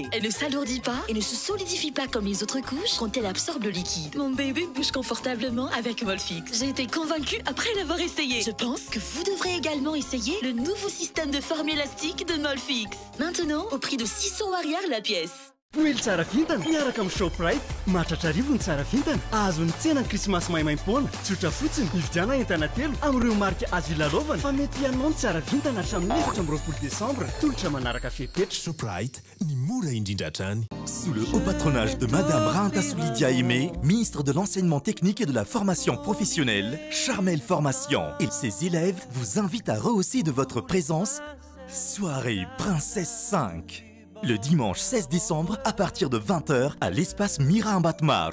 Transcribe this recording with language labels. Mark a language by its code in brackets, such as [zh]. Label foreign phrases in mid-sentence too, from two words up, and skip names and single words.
[fr] Elle ne s'alourdit pas et ne se solidifie pas comme les autres couches quand elle absorbe le liquide. Mon bébé bouge confortablement avec Molfix. J'ai été convaincue après l'avoir essayé. Je pense que vous devrez également essayer le nouveau système de forme élastique de Molfix. Maintenant, au prix de 600 arrières la pièce. [mg] Poely tsara vintana miaraka amin'ny Shoprite mahatratra arivo ny tsara vintana azon'ny tsena ny krismasy maimaim-poana tsotra fotsiny hividiana entana telo amin'ireo marika azo ilalovana fa mety ianao ny tsara vintana hatramin'ny 7 décembre tolotra manaraka fepetra. Shoprite ny mora indrindra hatrany. [fr] Sous le haut patronage de Madame Rainta Soulidia Aimé, ministre de l'enseignement technique et de la formation professionnelle, Charmel Formation et ses élèves vous invitent à rehausser de votre présence Soirée Princesse 5. Le dimanche 16 décembre à partir de 20h à l'espace Mira Ambatmar.